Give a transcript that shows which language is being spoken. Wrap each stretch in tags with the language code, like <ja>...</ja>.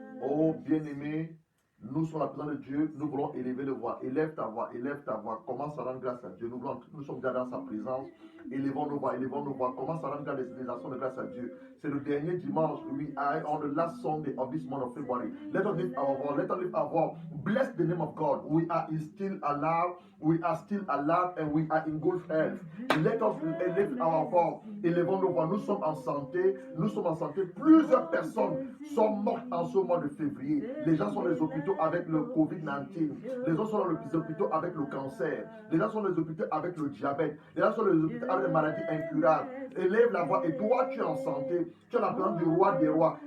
<fr>Oh bien-aimé, nous sommes la présence de Dieu, nous voulons élever le voix. Élève ta voix, commence à rendre grâce à Dieu. Nous sommes déjà dans sa présence. Élevons nos voix, commence à rendre grâce des actions de grâce à Dieu. C'est le dernier dimanche.</fr> <en>We are on the last Sunday of this month of February. Let us lift our voice. Let us lift our voice. Bless the name of God. We are still alive. We are still alive and we are in good health. Let us lift our voice.</en> <fr>Élevons nos voix. Nous sommes en santé. Plusieurs personnes sont mortes en ce mois de février. Les gens sont dans les hôpitaux avec le COVID-19. Les gens sont dans les hôpitaux avec le cancer. Les gens sont dans les hôpitaux avec le diabète. Les gens sont dans les hôpitaux avec les maladies incurables. Élève la voix. Et toi, tu es en santé. Tu es la présence du roi des rois.</fr>